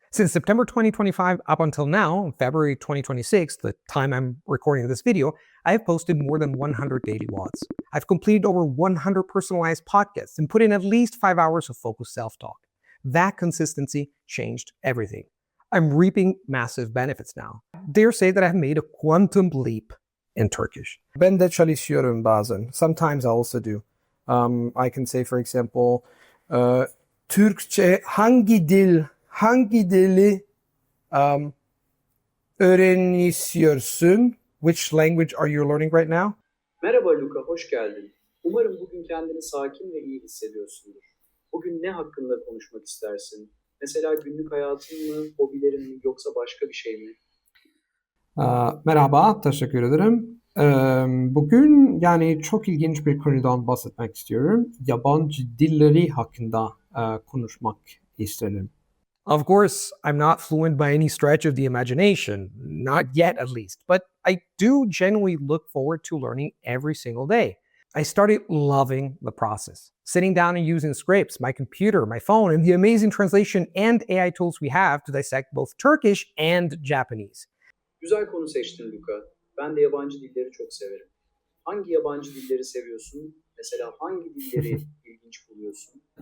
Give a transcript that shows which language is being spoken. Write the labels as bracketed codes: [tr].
[en] Since September 2025 up until now, February 2026, the time I'm recording this video, I have posted more than 100 daily WODs. I've completed over 100 personalized podcasts and put in at least 5 hours of focused self-talk. That consistency changed everything. I'm reaping massive benefits now. Dare say that I've made a quantum leap in Turkish. [tr] Ben de çalışıyorum bazen. [en] Sometimes I also do. I can say, for example, [tr] Türkçe hangi dili öğreniyorsun? [en] Which language are you learning right now? [tr] Merhaba Luca, hoş geldin. Umarım bugün kendini sakin ve iyi hissediyorsundur. Bugün ne hakkında konuşmak istersin? Mesela günlük hayatın mı, hobilerin mi, yoksa başka bir şey mi? Merhaba, teşekkür ederim. Bugün çok ilginç bir konudan bahsetmek istiyorum. Yabancı dilleri hakkında konuşmak isterim. [en] Of course, I'm not fluent by any stretch of the imagination, not yet at least, but I do genuinely look forward to learning every single day. I started loving the process. Sitting down and using scripts, my computer, my phone, and the amazing translation and AI tools we have to dissect both Turkish and Japanese. [tr] Güzel konu seçtin Luca. Ben de yabancı dilleri çok severim. Hangi yabancı dilleri seviyorsun? Mesela hangi dilleri ilginç buluyorsun?